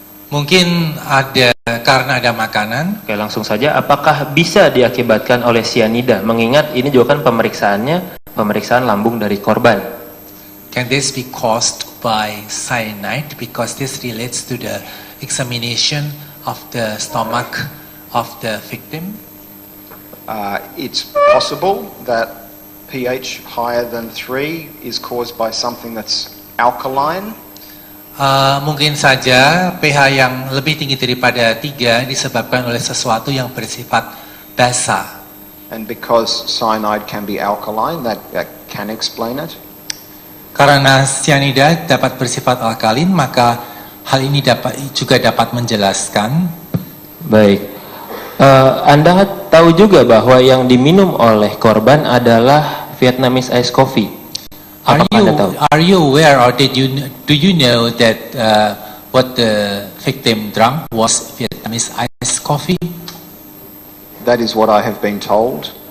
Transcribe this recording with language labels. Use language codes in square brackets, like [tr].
[id] Mungkin karena ada makanan. Oke, langsung saja, apakah bisa diakibatkan oleh cyanida? Mengingat ini juga kan pemeriksaan lambung dari korban. [en] Can this be caused by cyanide? Because this relates to the examination of the stomach of the victim. It's possible that pH higher than 3 is caused by something that's alkaline. [id] Mungkin saja pH yang lebih tinggi daripada 3 disebabkan oleh sesuatu yang bersifat basa. [en] And because cyanide can be alkaline, that can explain it. [id] Karena cyanida dapat bersifat alkalin, maka hal ini juga dapat menjelaskan. Baik. Anda tahu juga bahwa yang diminum oleh korban adalah Vietnamese Ice Coffee. [en] Are you aware or do you know that what the victim drank was Vietnamese Ice Coffee? That is what I have been told.